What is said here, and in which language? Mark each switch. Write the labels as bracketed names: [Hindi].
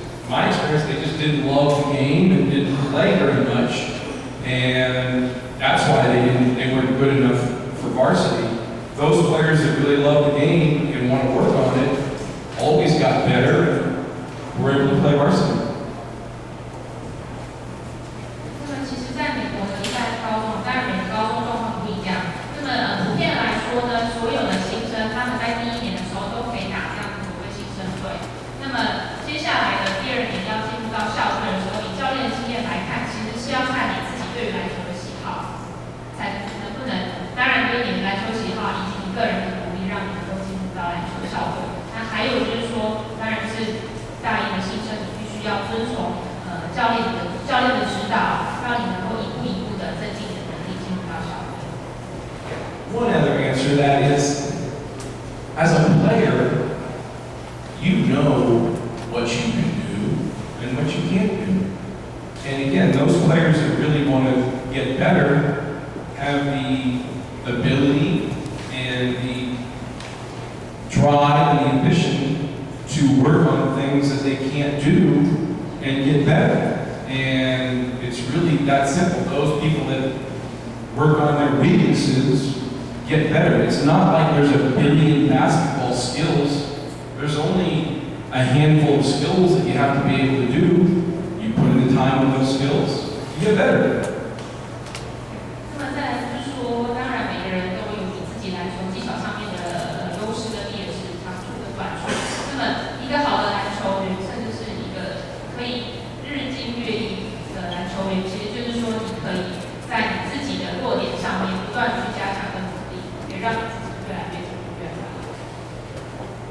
[English] My experience, they just didn't love the game and didn't play very much, and that's why they weren't good enough for varsity. Those players that really love the game and want to work on it always got better and were able to play varsity. [Chinese] 那么其实在美国呢，在高中，当然每个高中状况不一样。那么普遍来说呢，所有的新生他们在第一年的时候都可以打这样子所谓新生队。那么接下来的第二年要进入到校队的时候，以教练的经验来看，其实是要看你自己对于篮球的喜好，才能不能。当然对你的篮球喜好以及你个人的努力，让你能够进入到篮球校队。那还有就是说，当然是大一的新生，你必须要遵从教练的指导，让你能够一步一步的增进你的能力，进入到校队。 [English] One other answer to that is, as a player, you know what you can do and what you can't do. And again, those players that really want to get better have the ability and the drive and the ambition to work on things that they can't do and get better. And it's really that simple. Those people that work on their weaknesses get better. It's not like there's a billion basketball skills. There's only a handful of skills that you have to be able to do. You put in the time on those skills, you get better. [Chinese] 那么再来就是说，当然每个人都有你自己篮球技巧上面的优势跟劣势，长处跟短处。那么一个好的篮球员，甚至是一个可以日积月异的篮球员，其实就是说你可以在你自己的弱点上面不断去加强跟努力，也让你自己越来越越来越好。